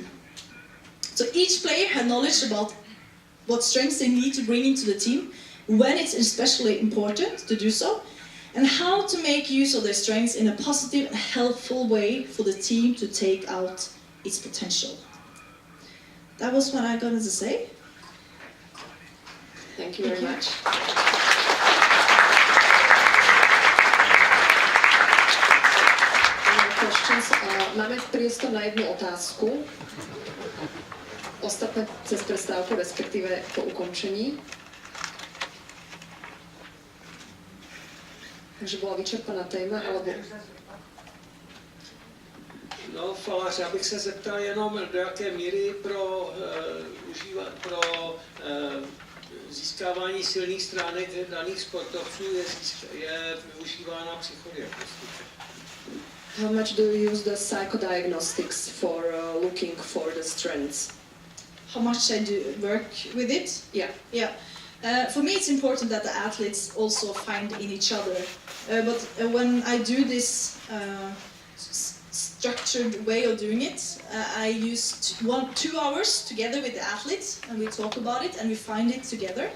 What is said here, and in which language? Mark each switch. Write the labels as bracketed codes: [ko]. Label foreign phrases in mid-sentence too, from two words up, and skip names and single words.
[en] So each player has knowledge about what strengths they need to bring into the team, when it's especially important to do so, and how to make use of their strengths in a positive and helpful way for the team to take out its potential. That was what I wanted to say. Thank you very much. [sk] Máme priestor na jednu otázku. Ostatné cez prestávku, respektíve po ukončení. Takže bola vyčerpaná téma, alebo... [cs] No, Falář, já bych se zeptal jenom, do jaké míry pro získávání silných stránek daných sportovců je využívána psychodiagnostika. [en] How much do you use the psychodiagnostics for looking for the strengths? How much I do work with it? Yeah. For me, it's important that the athletes also find in each other. But when I do this structured way of doing it, I use 2 hours together with the athletes, and we talk about it and we find it together.